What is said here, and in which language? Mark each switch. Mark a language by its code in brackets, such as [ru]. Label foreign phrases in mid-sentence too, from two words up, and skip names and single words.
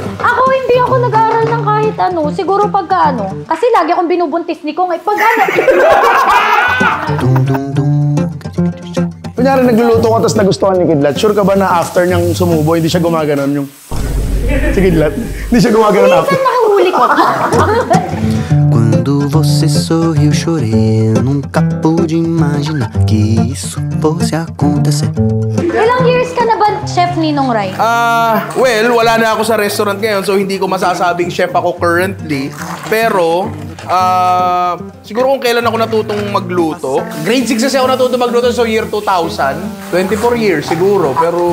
[tl] Ako hindi ako nag-aral ng kahit ano. Siguro pagka ano. Kasi lagi akong binubuntis ni Kong. Ay pag ano. Kunyari nagluluto ka tapos nagustuhan ni Kidlat, sure ka ba na after niyang sumubo, hindi siya gumaganon yung... Si Kidlat, hindi siya gumaganon after. Minsan nakahuli ko. [pt] Quando você sorriu, chorei. Eu nunca pude imaginar que isso fosse acontecer. [tl] Ilang years ka na ba, Chef Ninong Rai? Well, wala na ako sa restaurant ngayon, so hindi ko masasabing chef ako currently. Pero, siguro kung kailan ako natutong magluto. Grade 6 kasi ako natutong magluto, so year 2000. 24 years siguro, pero...